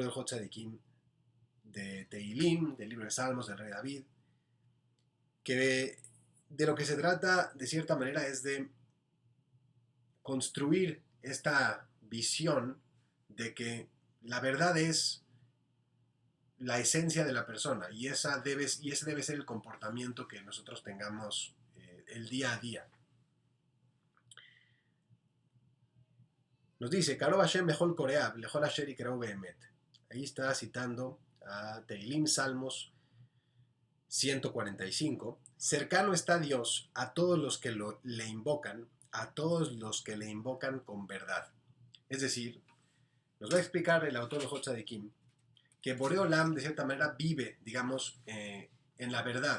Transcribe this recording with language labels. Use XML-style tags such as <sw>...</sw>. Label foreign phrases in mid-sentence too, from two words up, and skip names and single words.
<es>del Hot Tzadikim, de Tehilim, del libro de Salmos, del rey David, que de lo que se trata de cierta manera es de construir esta visión de que la verdad es la esencia de la persona, y ese debe ser el comportamiento que nosotros tengamos el día a día. Nos dice:</es> <he>קרוב השם לכל קראיו, לכל אשר יקראהו באמת.</he> <es>Ahí está citando a Tehilim, Salmos 145. Cercano está Dios a todos los que le invocan, a todos los que le invocan con verdad. Es decir, nos va a explicar el autor de Hot Tzadikim que Boreolam de cierta manera vive, digamos, en la verdad.</es>